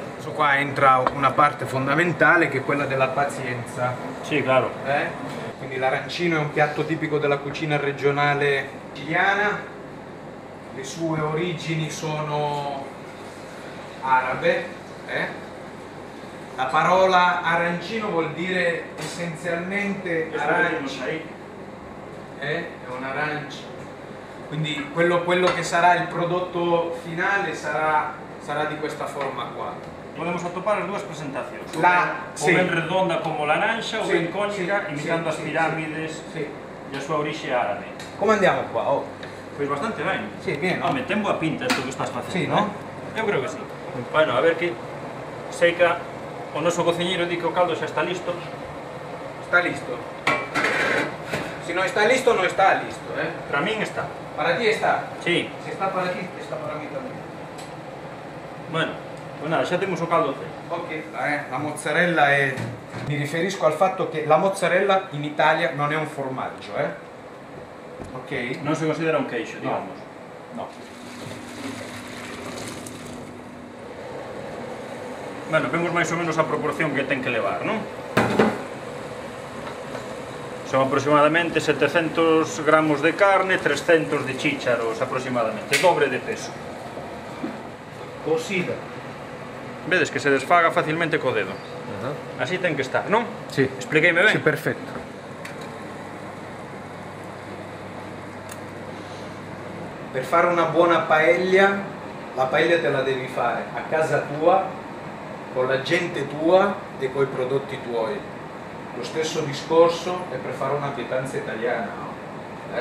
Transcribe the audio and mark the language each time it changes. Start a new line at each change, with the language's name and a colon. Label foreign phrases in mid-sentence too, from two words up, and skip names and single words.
Italian: Questo qua entra una parte fondamentale che è quella della pazienza. Sì, claro. Quindi l'arancino è un piatto tipico della cucina regionale siciliana, le sue origini sono arabe. La parola arancino vuol dire essenzialmente arancio. È un arancio. Quindi quello che sarà il prodotto finale sarà di questa forma qua.
Galician: Podemos atopar as dúas presentacións. O
Italian: Sì.
Galician: ben redonda como laranxa, ou
Italian: Sì,
Galician: ben cónica, imitando as pirámides
Italian: Sì.
Galician: e a súa orixe árabe.
Italian: Come andiamo qua?
Galician: Pois bastante ben.
Italian: Sì, bien, no?
Galician: Home, ten boa pinta isto que estás facendo.
Italian: Sì, no?
Galician: Eu creo que sí. Bueno, a ver que... Sei que o noso cociñeiro di que o caldo xa está listo. Está listo.
Spanish: Si no está listo, no está listo,
Galician: Para min está. Para ti está. Sí.
Spanish: Si está para ti, está para mí también. Bueno, pues nada,
Galician: xa temos o caldo feito.
Italian: Ok, la mozzarella è... Mi riferisco al fatto che la mozzarella in Italia non è un formaggio, Ok?
Galician: Non se considera un queixo, digamos. No. Bueno, vemos máis ou menos a proporción que ten que levar, non? Son aproximadamente 700 gramos de carne, 300 de chícharos aproximadamente, dobre de peso. Cocida. Vedes que se desfaga facilmente co dedo. Así ten que estar, non?
Italian: Sì.
Galician: Expliqueime ben?
Italian: Sì, perfetto. Per fare una buona paella, la paella te la devi fare a casa tua, con la gente tua e con i prodotti tuoi. Lo stesso discorso è per fare una pietanza italiana, no?